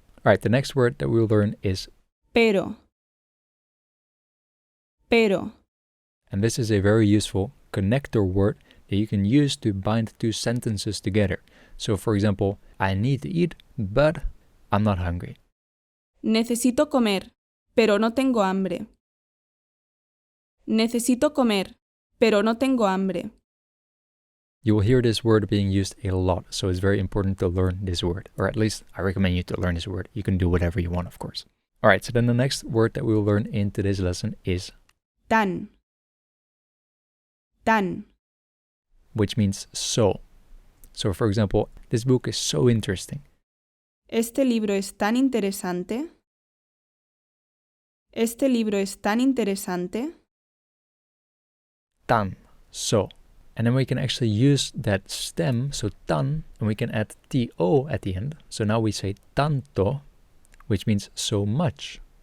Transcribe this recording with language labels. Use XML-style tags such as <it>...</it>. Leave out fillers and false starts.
<en>All right, the next word that we will learn is</en> <es>Pero. Pero.</es> <en>and this is a very useful connector word that you can use to bind two sentences together. So for example, I need to eat, but I'm not hungry.</en> <es>Necesito comer, pero no tengo hambre. Necesito comer, pero no tengo hambre.</es> <en>You will hear this word being used a lot, so it's very important to learn this word. Or at least I recommend you to learn this word. You can do whatever you want, of course. All right, so then the next word that we will learn in today's lesson is</en> <es>Tan. Tan.</es> <en>which means so. So for example, this book is so interesting.</en> <es>Este libro es tan interesante. Este libro es tan interesante. Tan, so.</es> <en>And then we can actually use that stem, so tan, and we can add to at the end. So now we say tanto, which means so much.</en>